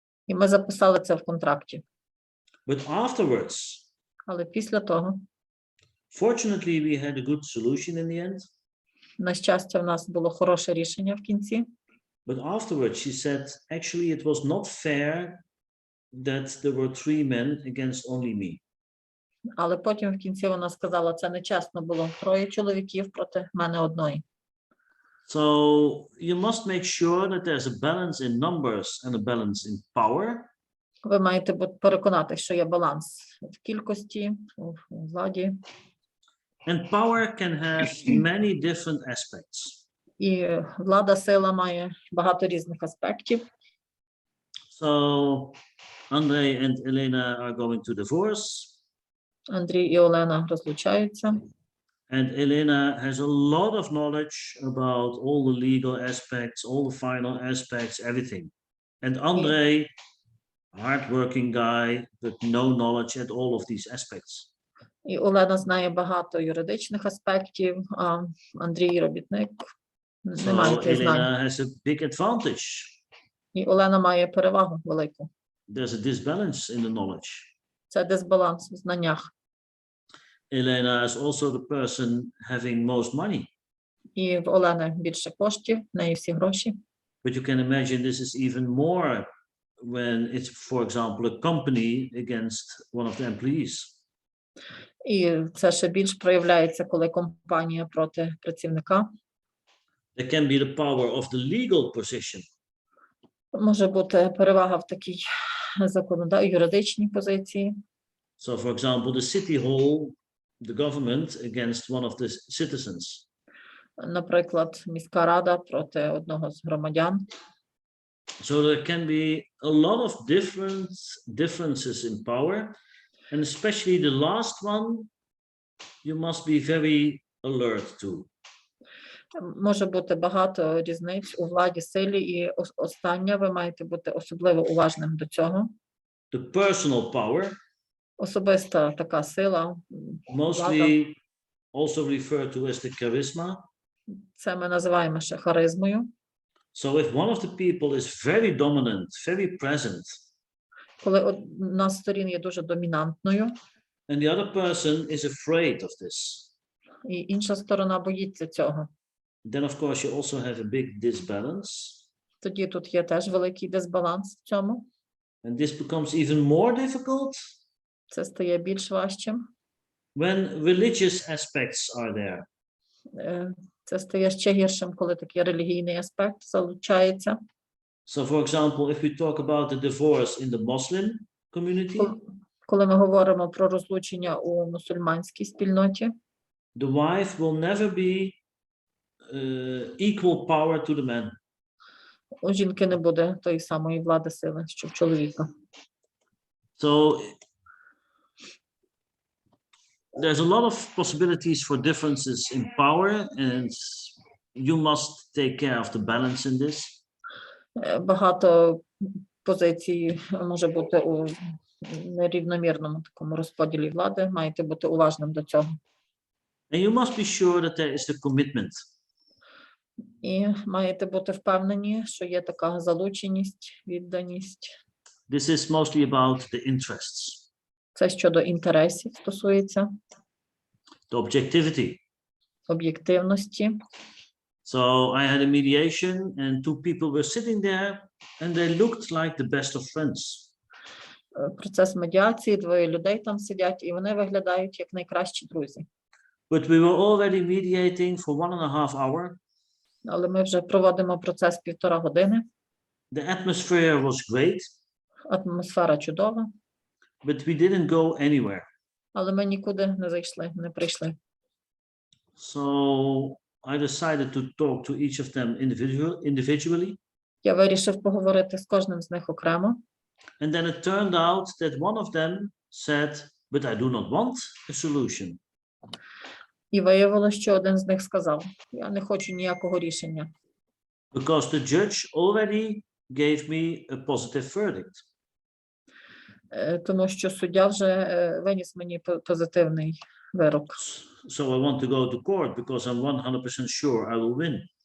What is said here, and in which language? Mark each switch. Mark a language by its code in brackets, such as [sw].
[uk] І ми записали це в контракті. [en] But afterwards, [uk] Але після того, [en] fortunately, we had a good solution in the end. [uk] на щастя, в нас було хороше рішення в кінці. [en] But afterwards, she said, actually, it was not fair that there were 3 men against only me. [uk] Але потім в кінці вона сказала, це нечесно було. 3 чоловіків проти мене одної. [en] So you must make sure that there's a balance in numbers and a balance in power. [uk] Ви маєте переконати, що є баланс в кількості, у владі. [en] And power can have many different aspects. [uk] І влада, сила має багато різних аспектів. [en] So Andrei and Elena are going to divorce. [uk] Андрій і Олена розлучаються. [en] And Elena has a lot of knowledge about all the legal aspects, all the final aspects, everything. And Andrei, hardworking guy, but no knowledge at all of these aspects. [uk] І Олена знає багато юридичних аспектів, а Андрій робітник не має тих знань. [en] Elena has a big advantage. [uk] І Олена має перевагу велику. [en] There's a disbalance in the knowledge. [uk] Це дисбаланс в знаннях. [en] Elena is also the person having most money. [uk] І в Олени більше коштів, в неї всі гроші. [en] But you can imagine this is even more when it's, for example, a company against one of the employees. [uk] І це ще більш проявляється, коли компанія проти працівника. [en] There can be the power of the legal position. [uk] Може бути перевага в такій юридичній позиції. [en] So, for example, the city hall, the government against one of the citizens. [uk] Наприклад, міська рада проти одного з громадян. [en] So there can be a lot of differences in power, and especially the last one, you must be very alert to. [uk] Може бути багато різниць у владі, силі, і останнє ви маєте бути особливо уважним до цього. [en] The personal power, [uk] особиста така сила, [en] mostly also referred to as the charisma. [uk] Це ми називаємо ще харизмою. [en] So if one of the people is very dominant, very present, [uk] Коли одна з сторін є дуже домінантною, [en] and the other person is afraid of this, [uk] і інша сторона боїться цього, [en] then of course you also have a big disbalance. [uk] тоді тут є теж великий дисбаланс в цьому. [en] And this becomes even more difficult [uk] Це стає більш важчим. [en] when religious aspects are there. [uk] Це стає ще гіршим, коли такий релігійний аспект залучається. [en] So, for example, if we talk about the divorce in the Muslim community, [uk] Коли ми говоримо про розлучення у мусульманській спільноті, [en] the wife will never be equal power to the man. [uk] у жінки не буде тої самої влади сили, що в чоловіка. [en] So there's a lot of possibilities for differences in power, and you must take care of the balance in this. [uk] Багато позицій може бути у нерівномірному такому розподілі влади. Маєте бути уважним до цього. [en] And you must be sure that there is the commitment. [uk] І маєте бути впевнені, що є така залученість, відданість. [en] This is mostly about the interests. [uk] Це щодо інтересів стосується. [en] The objectivity. [uk] Об'єктивності. [en] So I had a mediation and two people were sitting there and they looked like the best of friends. [uk] Процес медіації, двоє людей там сидять і вони виглядають як найкращі друзі. [en] But we were already mediating for 1.5 hours. [uk] Але ми вже проводимо процес 1,5 години. [en] The atmosphere was great. [uk] Атмосфера чудова. [en] But we didn't go anywhere. [uk] Але ми нікуди не зайшли, не прийшли. [en] So I decided to talk to each of them individually. [uk] Я вирішив поговорити з кожним з них окремо. [en] And then it turned out that one of them said, but I do not want a solution. [uk] І виявилося, що один з них сказав: "Я не хочу ніякого рішення." [en] Because the judge already gave me a positive verdict. [uk] Тому що суддя вже виніс мені позитивний вирок. [en] So I want to go to court because I'm 100% sure I will win.